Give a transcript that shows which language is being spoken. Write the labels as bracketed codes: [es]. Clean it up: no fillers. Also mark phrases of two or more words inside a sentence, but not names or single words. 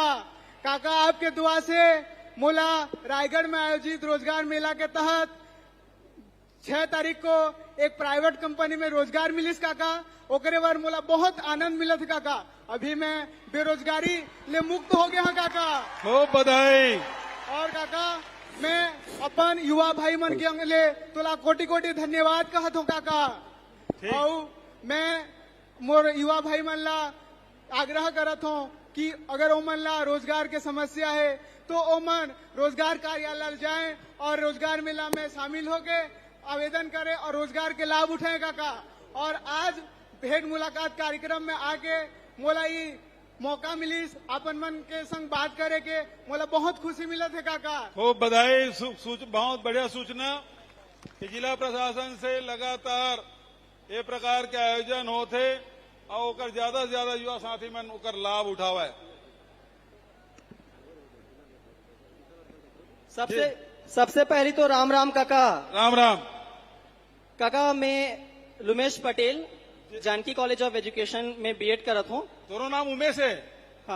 [hne] काका आपके दुआ से मोला रायगढ़ में आयोजित रोजगार मेला के तहत 6 तारीख को एक प्राइवेट कंपनी में रोजगार मिलिस काका। ओकरे बार मोला बहुत आनंद मिला था काका। अभी मैं बेरोजगारी ले मुक्त हो गया हूँ काका। खूब बधाई। और काका मैं अपन युवा भाई मन के अंगले तोला कोटि कोटि धन्यवाद कहत हूँ काका। ठीक। और मैं मोर युवा भाई मन ला आग्रह करत हूँ कि अगर ओमन ला रोजगार के समस्या है तो ओमन रोजगार कार्यालय जाएं और रोजगार मेला में शामिल होके आवेदन करें और रोजगार के लाभ उठाएं काका। और आज भेंट मुलाकात कार्यक्रम में आके मोला ये मौका मिली अपन मन के संग बात करे के, मोला बहुत खुशी मिला थे काका। खूब बधाई। बहुत बढ़िया सूचना कि जिला प्रशासन से लगातार ये प्रकार के आयोजन होते और ओकर ज्यादा से ज्यादा युवा साथी मन ओकर लाभ उठावा है। सबसे पहली तो राम राम काका। राम राम काका, मैं लुमेश पटेल जानकी कॉलेज ऑफ एजुकेशन में बीएड करत हूँ। तोरो नाम उमेश है? हाँ,